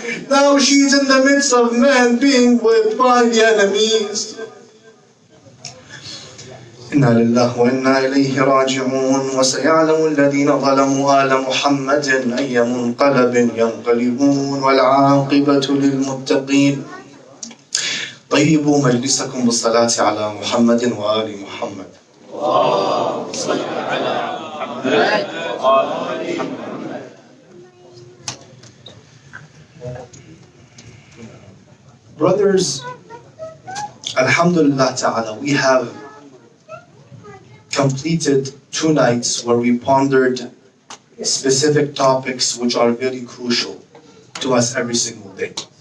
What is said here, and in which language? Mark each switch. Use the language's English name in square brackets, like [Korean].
[English] Now she's in the midst of men being whipped by the enemies." [Arabic] إنا لله وإنا إليه راجعون وسيعلم الذين ظلموا آل محمد أي منقلب ينقلبون والعاقبة للمتقين. طيبوا مجلسكم بالصلاة على محمد وآل محمد. اللهم صل على [English] Brothers, Alhamdulillah Ta'ala, we have completed 2 nights where we pondered specific topics which are very crucial to us every single day.